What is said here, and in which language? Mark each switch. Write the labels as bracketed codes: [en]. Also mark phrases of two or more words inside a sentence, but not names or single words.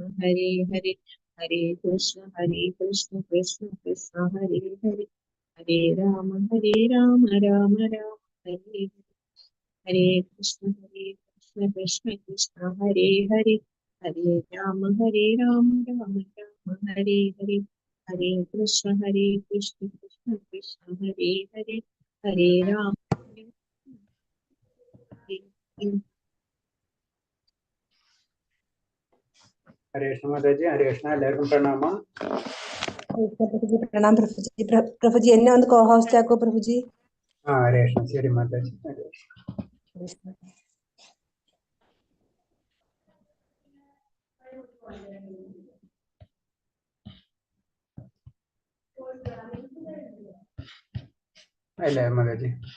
[sa] ഹരേ ഹരേ ഹരേ കൃഷ്ണ കൃഷ്ണ കൃഷ്ണ ഹരേ ഹരേ ഹരേ രാമ രാമ രാമ ഹരേ ഹരേ കൃഷ്ണ കൃഷ്ണ കൃഷ്ണ ഹരേ ഹരേ ഹരേ രാമ രാമ ഹരേ ഹരേ ഹരേ കൃഷ്ണ കൃഷ്ണ കൃഷ്ണ ഹരേ ഹരേ ഹരേ രാമ [hi] हरे कृष्ण माता जी। [ml] हरे कृष्ण എല്ലാവർക്കും പ്രണാമം. [hi] प्रणाम प्रभु जी [ml] എന്നെ ഒന്ന് കോ-ഹോസ്റ്റ് ആക്കോ പ്രഭു ജി. ഹരേ കൃഷ്ണ. ശരി മാതാ ജി. ഹരേ കൃഷ്ണ. അല്ലേ മാതാ ജി?